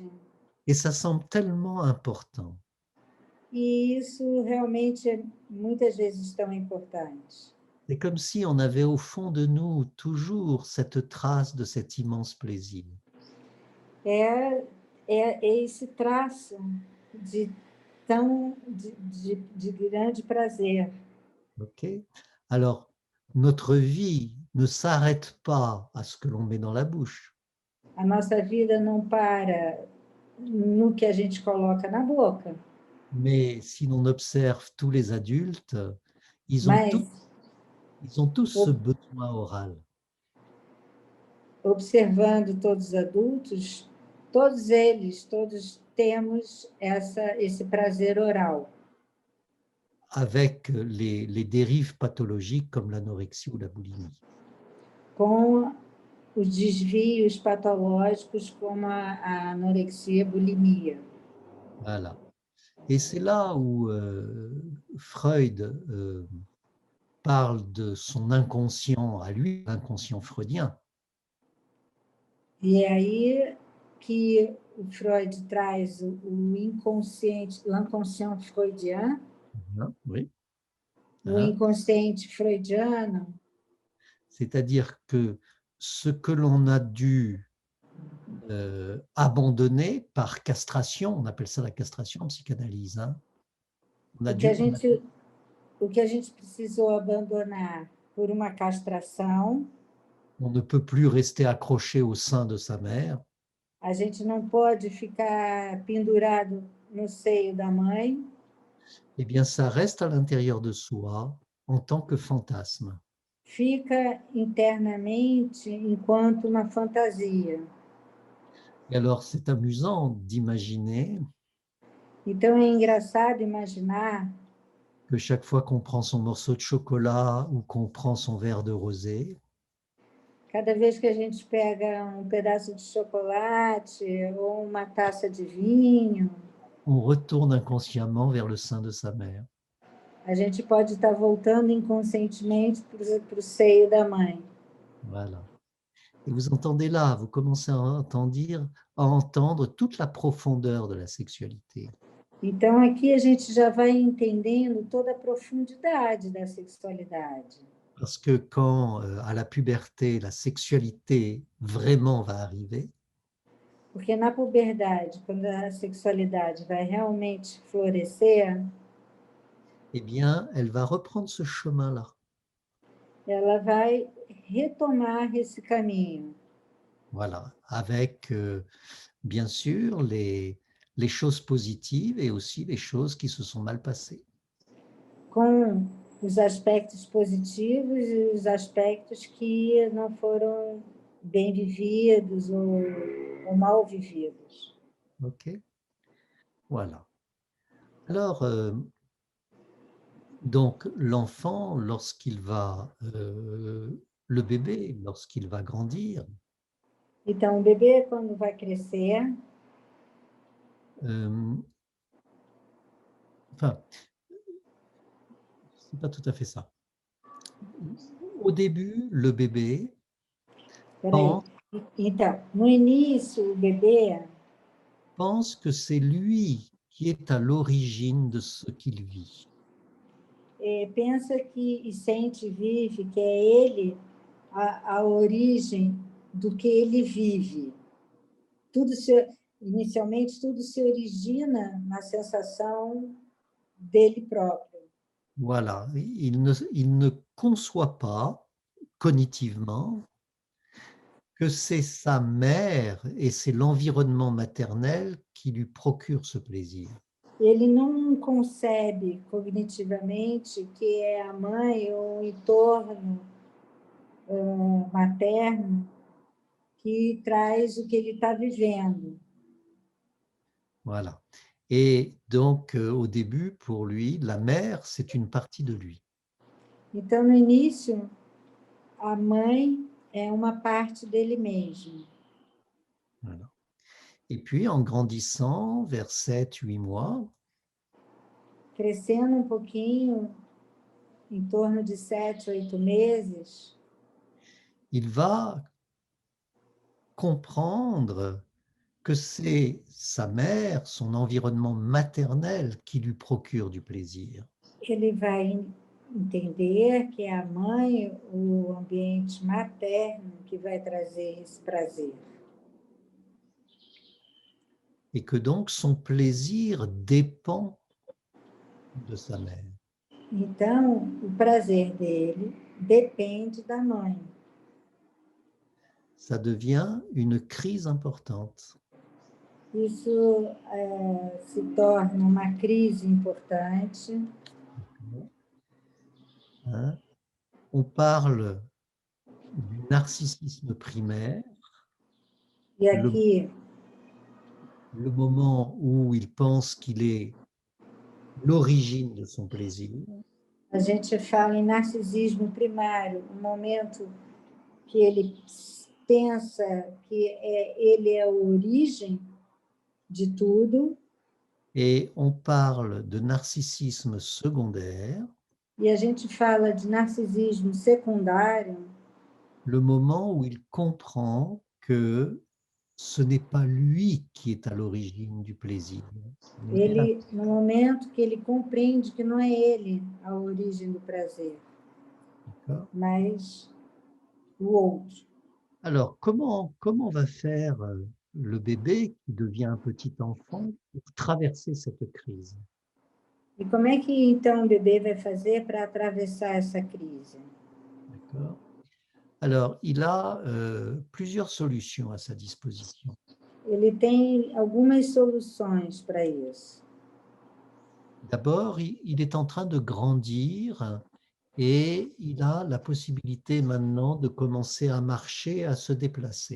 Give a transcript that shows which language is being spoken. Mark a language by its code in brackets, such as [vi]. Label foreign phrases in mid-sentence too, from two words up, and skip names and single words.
[fr] Et ça semble tellement important. [pt] E isso realmente muitas vezes tão importante. [fr] C'est comme si on avait au fond de nous toujours cette trace de cet immense plaisir. [pt] É, é esse traço de de grande prazer. Ok. [fr] Alors, notre vie ne s'arrête pas à ce que l'on met dans la bouche, [pt] A nossa vida não para no que a gente coloca na boca, [fr] mais si l'on observe tous les adultes, ils ont tous, [pt] mas [fr] ils ont tous ce besoin oral. [pt] observando todos os adultos, todos eles, todos temos esse prazer oral, [fr] Avec les dérives pathologiques comme l'anorexie ou la boulimie. [pt] com os desvios patológicos como a anorexia, a bulimia. [fr] Voilà. Et c'est là où Freud parle de son inconscient à lui, l'inconscient freudien. [pt] E é aí que o Freud traz o inconsciente, [fr] l'inconscient freudien, Hein, oui. [pt] o [fr] Hein. [pt] inconsciente freudiano, [fr] C'est-à-dire que ce que l'on a dû abandonner par castration, on appelle ça la castration en psychanalyse, hein. [pt] o o que a gente precisou abandonar por uma castração, [fr] On ne peut plus rester accroché au sein de sa mère. [pt] a gente não pode ficar pendurado no seio da mãe, [fr] Eh bien, ça reste à l'intérieur de soi en tant que fantasme. [pt] fica internamente enquanto uma fantasia. [fr] Et alors, c'est amusant d'imaginer [pt] Então é engraçado imaginar [fr] que chaque fois qu'on prend son morceau de chocolat ou qu'on prend son verre de rosé, [pt] cada vez que a gente pega um pedaço de chocolate ou uma taça de vinho, [fr] on retourne inconsciemment vers le sein de sa mère. [pt] a gente pode estar voltando inconscientemente para o seio da mãe. [fr] Voilà. Et vous entendez là, vous commencez à entendre toute la profondeur de la sexualité. [pt] Então, aqui a gente já vai entendendo toda a profundidade da sexualidade. [fr] Parce que quand, à la puberté, la sexualité vraiment va arriver, [pt] Porque na puberdade, quando a sexualidade vai realmente florescer, [fr] eh bien, elle va reprendre ce chemin-là. [pt] ela vai retomar esse caminho, [fr] Voilà, avec bien sûr les choses positives et aussi les choses qui se sont mal passées. [pt] com os aspectos positivos e os aspectos que não foram bem vividos ou mal vividos. [fr] Ok, voilà. Alors, donc l'enfant, lorsqu'il va, le bébé, lorsqu'il va grandir, [pt] Então, o bebê, quando vai crescer, [fr] enfin, c'est pas tout à fait ça. Au début, le bébé [pt] peraí, [fr] pense, [pt] então, no início, o bebê [fr] pense que c'est lui qui est à l'origine de ce qu'il vit. [pt] pensa que e sente e vive que é ele a origem do que ele vive. Tudo se, inicialmente, tudo se origina na sensação dele próprio. [fr] Voilà, il ne conçoit pas cognitivement que c'est sa mère et c'est l'environnement maternel qui lui procure ce plaisir. [pt] Ele não concebe cognitivamente que é a mãe ou o entorno materno que traz o que ele está vivendo. [fr] Voilà. Et donc, au début, pour lui, la mère, c'est une partie de lui. [pt] Então, no início, a mãe é uma parte dele mesmo. [fr] Voilà. Et puis, en grandissant, vers 7, 8 mois, [pt] Crescendo um pouquinho, em torno de 7, 8 meses, [fr] il va comprendre que c'est sa mère, son environnement maternel qui lui procure du plaisir. [pt] ele vai entender que é a mãe, o ambiente materno, que vai trazer esse prazer. [fr] Et que donc son plaisir dépend de sa mère. [pt] Então, o prazer dele depende da mãe. [fr] Ça devient une crise importante. [pt] Isso se torna uma crise importante. [fr] Hein? On parle du narcissisme primaire, [pt] E [fr] le, [pt] aqui [fr] le moment où il pense qu'il est l'origine de son plaisir, [pt] a gente fala em narcisismo primário, um momento que ele pensa que ele é a origem de tudo, [fr] et on parle de narcissisme secondaire, [pt] e a gente fala de narcisismo secundário, [fr] le moment où il comprend que ce n'est pas lui qui est à l'origine du plaisir. Mais [pt] no momento que ele compreende que não é ele a origem do prazer, mas o outro. [fr] Alors, comment va faire le bébé qui devient un petit enfant pour traverser cette crise? [pt] E como é que então o bebê vai fazer para atravessar essa crise? [fr] D'accord. Alors, il a plusieurs solutions à sa disposition. [pt] Ele tem algumas soluções para isso. [fr] D'abord, il est en train de grandir et il a la possibilité maintenant de commencer à marcher, à se déplacer.